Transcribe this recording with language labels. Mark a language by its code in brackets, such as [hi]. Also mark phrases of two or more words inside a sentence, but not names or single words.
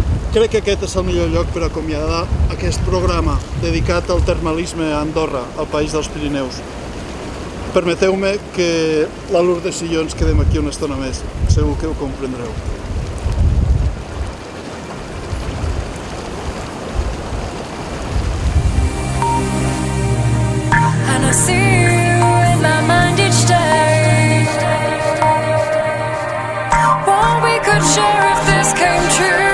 [ca] Crec que aquest és el millor lloc per acomiadar aquest programa dedicat al termalisme a Andorra, al país dels Pirineus. Permeteu-me que la Lourdes i jo ens quedem aquí una estona més, segur que ho comprendreu. [en] And I see you in my mind each day. What we could share if this came true.